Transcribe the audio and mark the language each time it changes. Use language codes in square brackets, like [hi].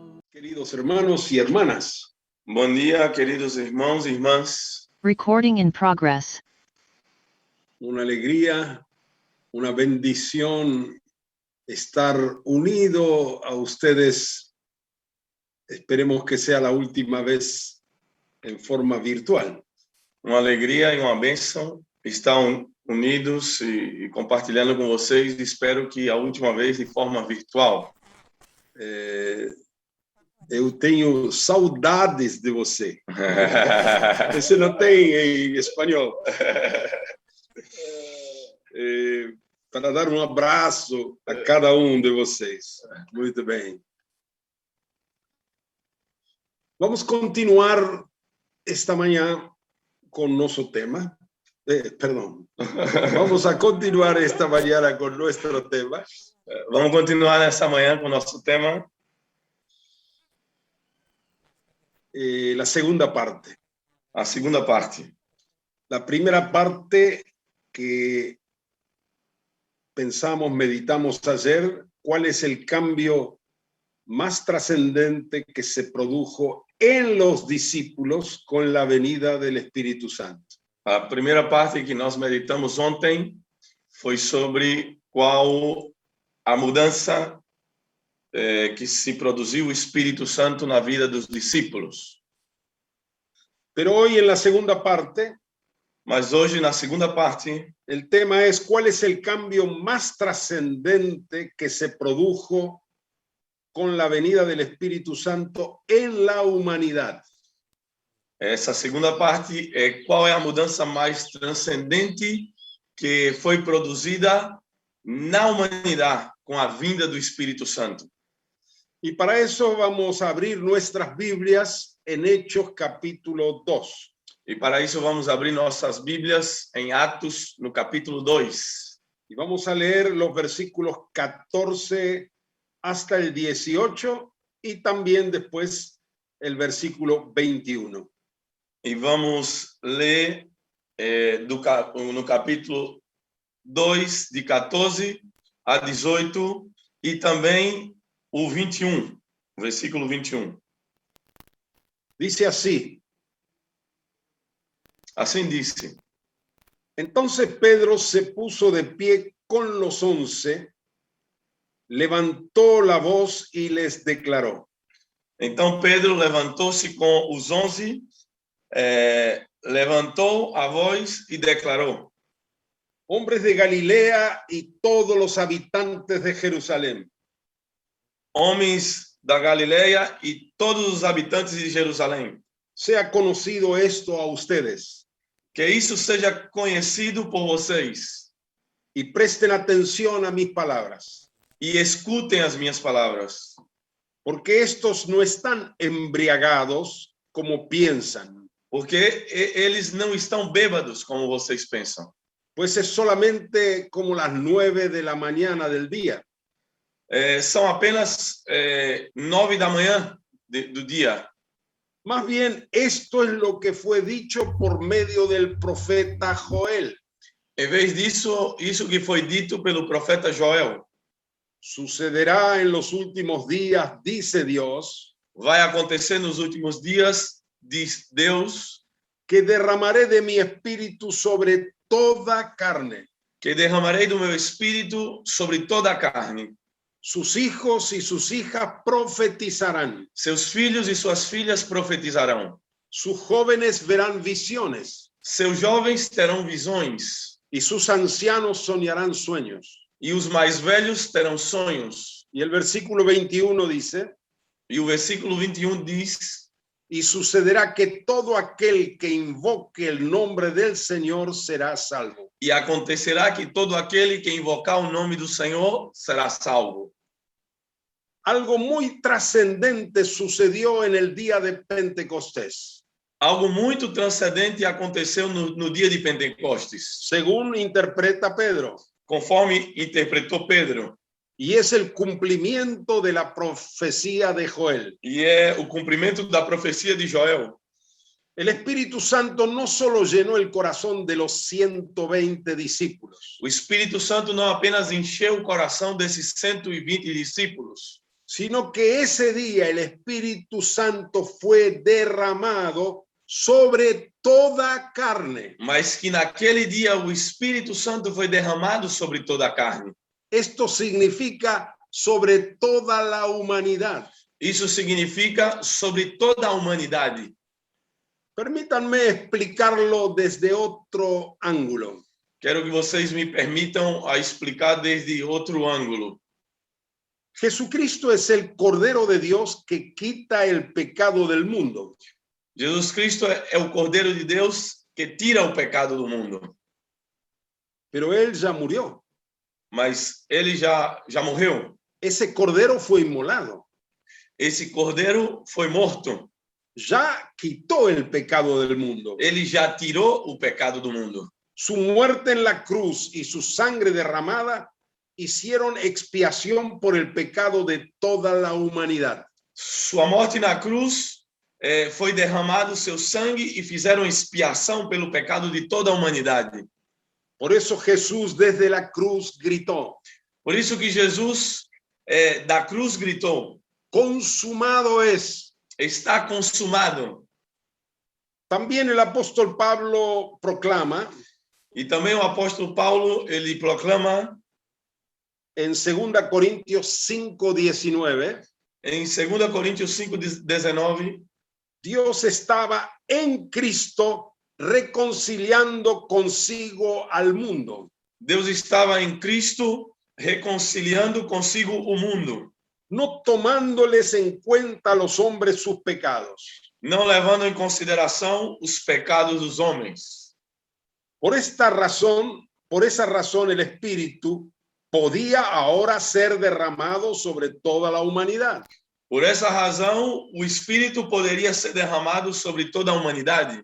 [es] Queridos hermanos y hermanas, [pt] Bom dia, queridos irmãos e irmãs. [en] Recording in progress. [es] una alegría, una bendición estar unido a ustedes. Esperemos que sea la última vez en forma virtual. [pt] Uma alegria e uma bênção estar unidos e compartilhando com vocês. Espero que a última vez de forma virtual. Eu tenho saudades de você. Esse não tem em espanhol. Para dar um abraço a cada um de vocês. Muito bem. Vamos continuar esta manhã com nosso tema. Perdão. [es] Vamos a continuar esta mañana con nuestro tema. [pt] Vamos continuar nessa manhã com o nosso tema. [es] La segunda parte. [pt] A segunda parte. [es] La primera parte que pensamos, meditamos ayer, ¿cuál es el cambio más trascendente que se produjo en los discípulos con la venida del Espíritu Santo? [pt] A primeira parte que nós meditamos ontem foi sobre qual a mudança que se produziu o Espírito Santo na vida dos discípulos. [es] Pero hoy en la segunda parte, [pt] Mas hoje, na segunda parte, [es] el tema es ¿cuál es el cambio más trascendente que se produjo con la venida del Espíritu Santo en la humanidad? [pt] essa segunda parte é qual é a mudança mais transcendente que foi produzida na humanidade com a vinda do Espírito Santo. [es] Y para eso vamos a abrir nuestras Biblias en Hechos capítulo 2. [pt] E para isso vamos abrir nossas Bíblias em Atos, no capítulo 2. [es] Y vamos a leer los versículos 14 hasta el 18 y también después el versículo 21. [pt] E vamos ler no capítulo 2, de 14 a 18, e também o 21, o versículo 21. [es] Dice así: [pt] Assim disse: [es] entonces Pedro se puso de pie con los 11, levantó la voz y les declaró. [pt] Então Pedro levantou-se com os 11, levantou a voz e declarou: [es] hombres de Galilea y todos los habitantes de Jerusalén, [pt] homens da Galileia e todos os habitantes de Jerusalém, [es] sea conocido esto a ustedes [pt] que isso seja conhecido por vocês [es] y presten atención a mis palabras, [pt] e escutem as minhas palavras, [es] porque estos no están embriagados como piensan, [pt] porque eles não estão bêbados como vocês pensam. [es] pues es solamente como las 9 de la mañana del día. [pt] São apenas 9 da manhã do dia. [es] Más bien, esto es lo que fue dicho por medio del profeta Joel. [pt] Em vez disso, isso que foi dito pelo profeta Joel. [es] Sucederá en los últimos días, dice Dios, [pt] Vai acontecer nos últimos dias, diz Deus, [es] que derramaré de mi espíritu sobre toda carne. [pt] que derramarei do meu espírito sobre toda a carne. [es] Sus hijos y sus hijas profetizarán. [pt] Seus filhos e suas filhas profetizarão. [es] Sus jóvenes verán visiones. [pt] Seus jovens terão visões. [es] y sus ancianos soñarán sueños. [pt] e os mais velhos terão sonhos. [es] Y el versículo 21 dice, [pt] E o versículo 21 diz: [es] y sucederá que todo aquel que invoque el nombre del Señor será salvo. [pt] e acontecerá que todo aquele que invocar o nome do Senhor será salvo. [es] Algo muy trascendente sucedió en el día de Pentecostés, [pt] Algo muito transcendente aconteceu no dia de Pentecostes, [es] según interpreta Pedro, [pt] conforme interpretou Pedro. [es] y es el cumplimiento de la profecía de Joel. [pt] E é o cumprimento da profecia de Joel. [es] El Espíritu Santo no solo llenó el corazón de los 120 discípulos, [pt] O Espírito Santo não apenas encheu o coração desses 120 discípulos, [es] sino que ese día el Espíritu Santo fue derramado sobre toda carne. [pt] mas que naquele dia o Espírito Santo foi derramado sobre toda a carne. [es] Esto significa sobre toda la humanidad. [pt] Isso significa sobre toda a humanidade. [es] Permítanme explicarlo desde otro ángulo. [pt] Quero que vocês me permitam a explicar desde outro ângulo. [es] Jesucristo es el Cordero de Dios que quita el pecado del mundo. [pt] Jesus Cristo é o Cordeiro de Deus que tira o pecado do mundo. [es] Pero Él ya murió. [pt] Mas ele já morreu. [es] Ese Cordero fue inmolado. [pt] Esse Cordeiro foi morto. [es] Ya quitó el pecado del mundo. [pt] Ele já tirou o pecado do mundo. [es] Su muerte en la cruz y su sangre derramada hicieron expiación por el pecado de toda la humanidad. [pt] Sua morte na cruz foi derramado seu sangue e fizeram expiação pelo pecado de toda a humanidade. [es] Por eso Jesús desde la cruz gritó, [pt] Por isso que Jesus da cruz gritou: [es] consumado es. [pt] está consumado. [es] También el apóstol Pablo proclama [pt] E também o apóstolo Paulo, ele proclama [es] en 2 Corintios 5:19, [pt] em 2 Coríntios 5:19, [es] Dios estaba en Cristo reconciliando consigo al mundo, [pt] Deus estava em Cristo reconciliando consigo o mundo, [es] no tomándoles en cuenta a los hombres sus pecados. [pt] não levando em consideração os pecados dos homens. [es] Por esa razón el Espíritu podía ahora ser derramado sobre toda la humanidad. [pt] Por essa razão, o Espírito poderia ser derramado sobre toda a humanidade,